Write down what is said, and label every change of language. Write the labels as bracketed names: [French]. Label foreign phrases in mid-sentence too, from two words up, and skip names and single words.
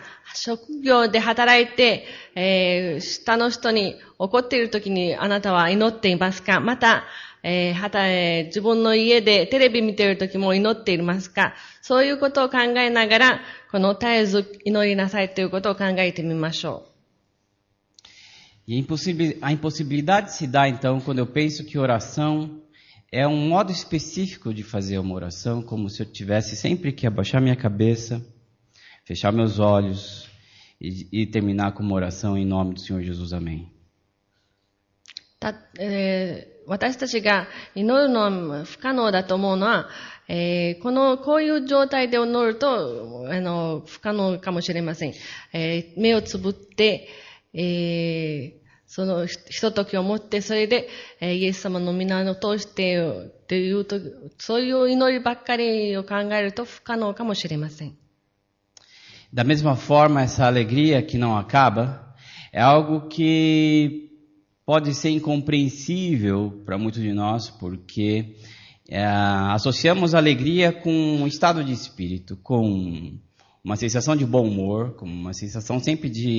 [Japanese] 職業で働いて、下の人に怒っている時にあなたは祈っていますか？また、自分の家でテレビ見ている時も祈っていますか？そういうことを考えながら、この絶えず祈りなさいということを考えてみましょう。 [Portuguese] A impossibilidade se dá então quando eu penso que oração é um modo específico de fazer uma oração, como se eu tivesse sempre que abaixar minha cabeça, fechar meus olhos e terminar com uma oração em nome do Senhor Jesus. Amém. [Japanese] 私たちが祈るのは不可能だと思うのは、こういう状態で祈ると、不可能かもしれません。目をつぶって、そのひとときを持って、それで、イエス様の皆を通してっていうと、そういう祈りばっかりを考えると不可能かもしれません。 [Portuguese] Da mesma forma, essa alegria que não acaba é algo que pode ser incompreensível para muitos de nós, porque associamos alegria com um estado de espírito, com uma sensação de bom humor, com uma sensação sempre